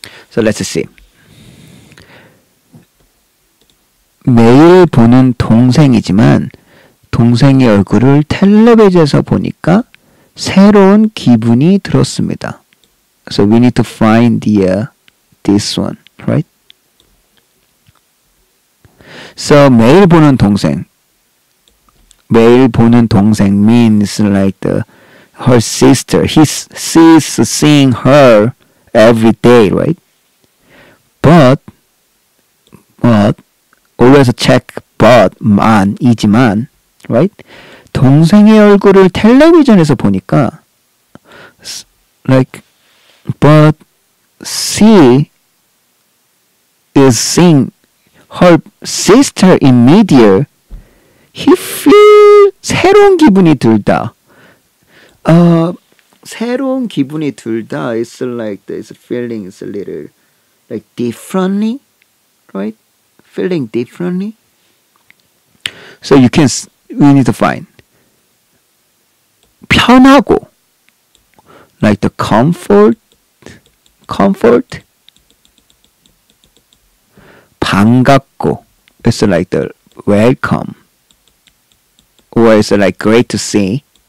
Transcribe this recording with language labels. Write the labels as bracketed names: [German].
[English] So let's see. [Korean] 매일 보는 동생이지만 동생의 얼굴을 텔레비전에서 보니까 새로운 기분이 들었습니다. [English] So we need to find this one, right? So [Korean] 매일 보는 동생. 매일 보는 동생 [English] means like her sister. He's seeing her every day, right? But always check but만이지만, right? [Korean] 동생의 얼굴을 텔레비전에서 보니까 [English] but she is seeing her sister in media. He feels [Korean] 새로운 기분이 들다. 새로운 기분이 들다 [English] is like this feeling is a little like differently, right? Feeling differently. So we need to find 편하고 like the comfort 반갑고 it's like the welcome or it's like great to see.